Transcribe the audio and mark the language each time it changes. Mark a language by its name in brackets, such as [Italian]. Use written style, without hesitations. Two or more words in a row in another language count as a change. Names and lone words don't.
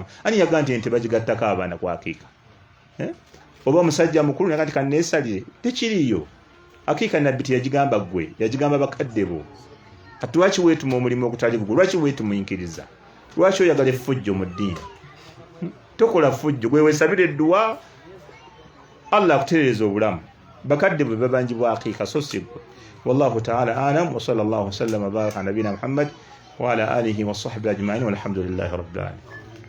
[Ganda] ani yaga nti ente bagigattako abaana ku akiika oba omusajja mukulu nakati kanneesalire tekiriyo akiika nabbi teyagigamba ggwe yagigamba bakadde bo kati lwaki weetuma omulimu ogutali gugwo lwaki weetumuyinkiriza lwaki oyagala effujjo mu ddiini tokola ffujjo gwe weesabira edduwa Allah akutereeza obulamu bakadde bwe babanjibwa akiika so si ggwe [Arabic] والله تعالى أعلم وصلى الله وسلم وبارك على نبينا محمد وعلى آله وصحبه أجمعين والحمد لله رب العالمين